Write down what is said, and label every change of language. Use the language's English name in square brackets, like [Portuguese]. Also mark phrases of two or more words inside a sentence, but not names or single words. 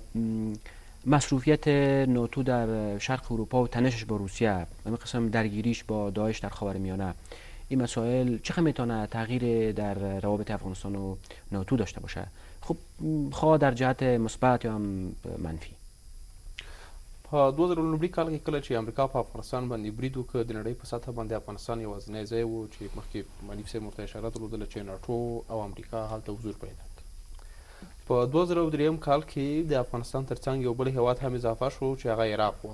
[Persian] مصروفیت ناتو در شرق اروپا و تنشش با روسیه و قسم درگیریش با داعش در خاورمیانه، این مسائل چقدر میتونه تغییر در روابط افغانستان و ناتو داشته باشه؟ خب خواه در جهت مثبت یا هم منفی. [Pashto] په 2019 کال کې کله چې امریکا په افغانستان باندې برید وکړ، د نړۍ په سطحه باندې افغانستان یوازینی ځای و چې مخکې منیف صاحب ورته اشاره درلودله چې ناټو او امریکا هلته حضور پیدا کړ. په 2003 کال کې د افغانستان ترڅنګ یو بل هیواد هم اضافه شو چې هغه عراق و.